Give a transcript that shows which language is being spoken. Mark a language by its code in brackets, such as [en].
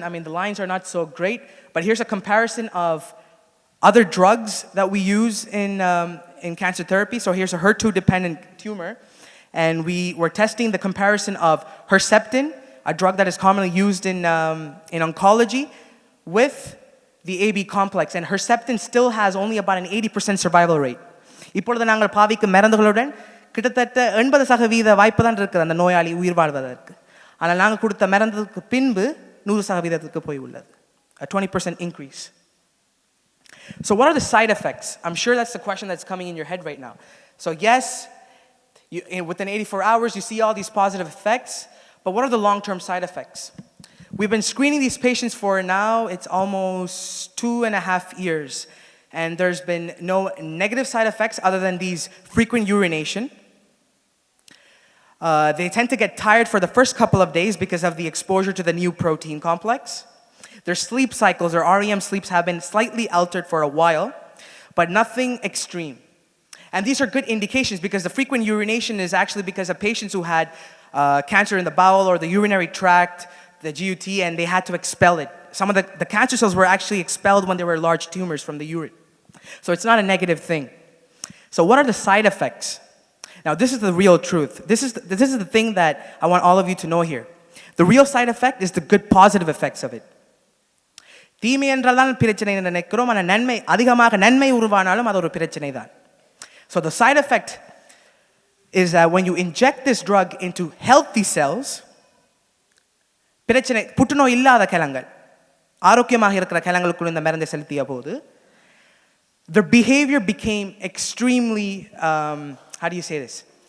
[en] The lines are not so great, but here's a comparison of other drugs that we use in cancer therapy. So here's a HER2-dependent tumor, and we were testing the comparison of Herceptin, a drug that is commonly used in oncology, with the AB complex, and Herceptin still has only about an 80% survival rate. [ta] இப்பொழுது நாங்கள் பாவிக்கும் மருந்துகளுடன் கிட்டத்தட்ட 80% வாய்ப்பு தான் இருக்குது அந்த நோயாளி உயிர் வாழ்வதற்கு. ஆனால் நாங்கள் கொடுத்த மருந்துக்கு பின்பு 100% போய் உள்ளது. [en] A 20% increase. So what are the side effects? I'm sure that's the question that's coming in your head right now. So yes, within 84 hours you see all these positive effects, but what are the long-term side effects? We've been screening these patients for now, it's almost 2.5 years. And there's been no negative side effects other than these frequent urination. They tend to get tired for the first couple of days because of the exposure to the new protein complex. Their sleep cycles, or REM sleeps, have been slightly altered for a while, but nothing extreme. And these are good indications because the frequent urination is actually because of patients who had cancer in the bowel or the urinary tract, the GUT, and they had to expel it. Some of the cancer cells were actually expelled when there were large tumors from the urine. So it's not a negative thing. So what are the side effects? Now this is the real truth. This is the thing that I want all of you to know here. The real side effect is the good positive effects of it. [ta] தீமை என்றால்தான் பிரச்சனை என்று நினைக்கிறோம், ஆனால் நன்மை அதிகமாக நன்மை உருவானாலும் அது ஒரு பிரச்சனை தான். [en] So the side effect is that when you inject this drug into healthy cells, [ta] பிரச்சனை புற்றுநோய் இல்லாத கலங்கள், ஆரோக்கியமாக இருக்கிற கலங்களுக்குள் இந்த மருந்தை செலுத்திய போது, [en] their behavior became extremely, how do you say this?